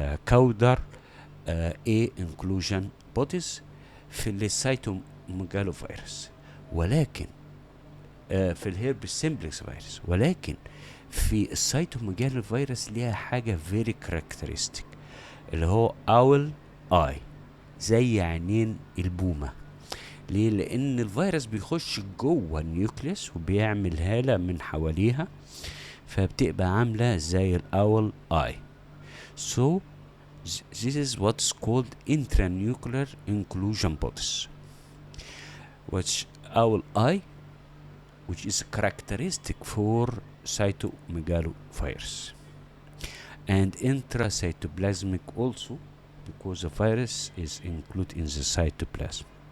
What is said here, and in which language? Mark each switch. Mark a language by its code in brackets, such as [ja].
[en] caudal A inclusion bodies [ar] في السيتوميجالوفيروس، ولكن في الهيربس سيمبلكس فيروس، ولكن في السيتوميجالوفيروس ليها حاجة [en] very characteristic [ar] اللي هو owl eye، زي عينين البومة. ليه؟ لأن الفيروس بيخش جوه النيوكليس وبيعمل هالة من حواليها، فبتبقى عاملة زي الأول آي. So [en] This is what's called intranuclear inclusion bodies, which owl eye, which is characteristic for cytomegalovirus, and intracytoplasmic also, because the virus is included in the cytoplasm.